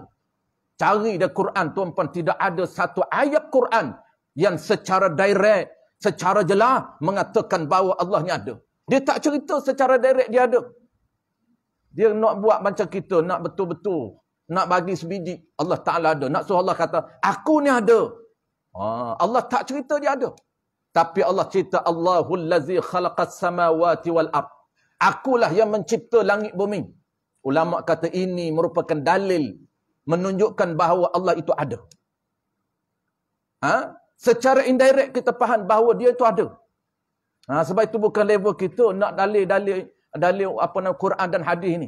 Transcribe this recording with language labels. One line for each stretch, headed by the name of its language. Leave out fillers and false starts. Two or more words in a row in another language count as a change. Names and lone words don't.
Malay: Cari dari Quran, tuan-tuan, tidak ada satu ayat Quran yang secara direct, secara jelas mengatakan bahawa Allah ni ada. Dia tak cerita secara direct dia ada. Dia nak buat macam kita, nak betul-betul, nak bagi sebiji Allah Ta'ala ada. Nak suruh Allah kata, aku ni ada. Allah tak cerita dia ada. Tapi Allah cerita,
Arabic: الله الذي خلق السماوات والأرض.
Malay: Akulah yang mencipta langit bumi. Ulama kata ini merupakan dalil menunjukkan bahawa Allah itu ada. Secara indirect kita faham bahawa dia itu ada. Sebab itu bukan level kita nak dalil Quran dan hadis ni.